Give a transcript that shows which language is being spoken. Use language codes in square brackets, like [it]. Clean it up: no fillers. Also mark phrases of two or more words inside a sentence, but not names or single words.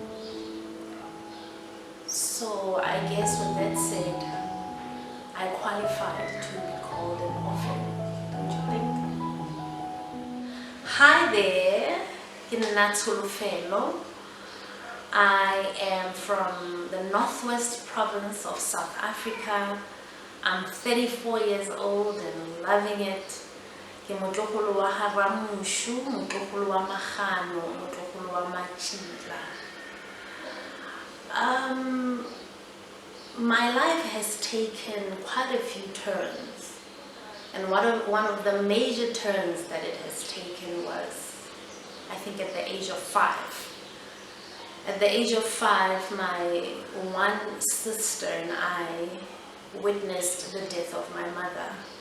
[en] So I guess with that said, I qualified to be called an orphan, don't you think? Hi there, Tsholofelo. I am from the northwest province of South Africa. I'm 34 years old and loving it. [tn] Ke motlogolo wa Haramushu, motlogolo wa Magano, motlogolo wa Machila. [en] My life has taken quite a few turns, and one of the major turns that it has taken was, I think, at the age of 5. At the age of 5, my one sister and I witnessed the death of my mother.